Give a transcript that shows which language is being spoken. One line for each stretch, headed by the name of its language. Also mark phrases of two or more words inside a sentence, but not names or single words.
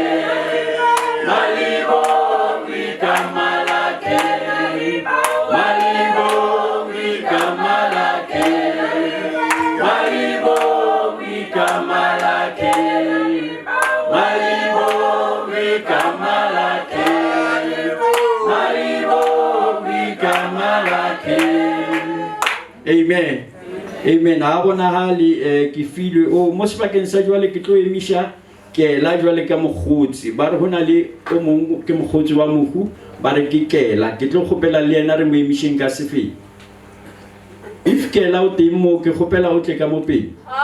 Southern Sotho: Malibo Kamalake Malibo Kamalake Malibo Kamalake Malibo Kamalake Amen. Amen. Ha bona hali ke filwe o mo sebakeng sa jwale ke tlo emisha ke la jwale ka mogotsi ba re hona le o mong ke mogotsi wa mohu ba re ke kela ke tlo gopela le yena re mo emisheng ka sefe if kela o teng mo ke gopela o tle ka mo pele